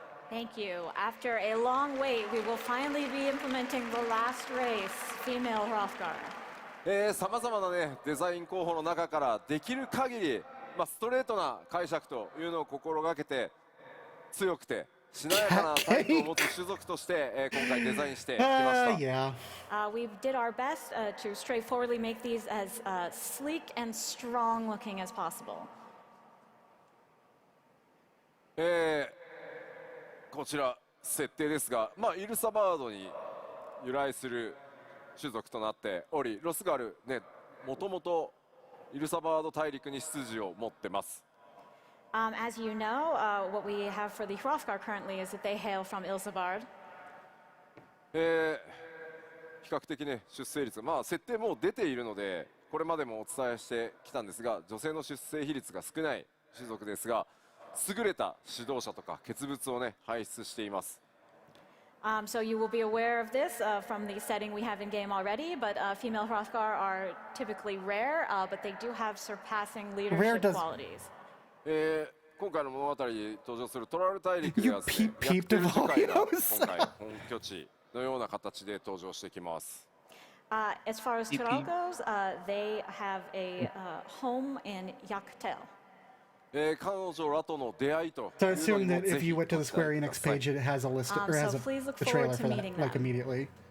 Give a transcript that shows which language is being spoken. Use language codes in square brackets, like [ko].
[en] Thank you. After a long wait, we will finally be implementing the last race, female Hrothgar. [ja] さまざまなねデザイン候補の中からできる限り、ストレートな解釈というのを心がけて強くてしなやかなタイプを持つ種族として、今回デザインしてきました。 [en] We did our best to straightforwardly make these as sleek and strong looking as possible. [ja] こちら設定ですが、イルサバードに由来する種族となっており、ロスガルね、もともとイルサバード大陸に出自を持ってます。 [en] As you know, what we have for the Hrothgar currently is that they hail from Ilsabard. [ja] 比較的ね出生率、設定もう出ているのでこれまでもお伝えしてきたんですが、女性の出生比率が少ない種族ですが、優れた指導者とか傑物をね輩出しています。 [en] So you will be aware of this from the setting we have in game already, but female Hrothgar are typically rare, but they do have surpassing leadership qualities. [ja] 今回の物語に登場するトラル大陸ではですね、約90回が今回本拠地のような形で登場してきます。 [en] As far as Tural goes, they have a home in Yaktel. [ja] 彼女らとの出会いと。 [en] So I assume that if you went to the Square Enix page, it has a list or has a trailer for that, like immediately.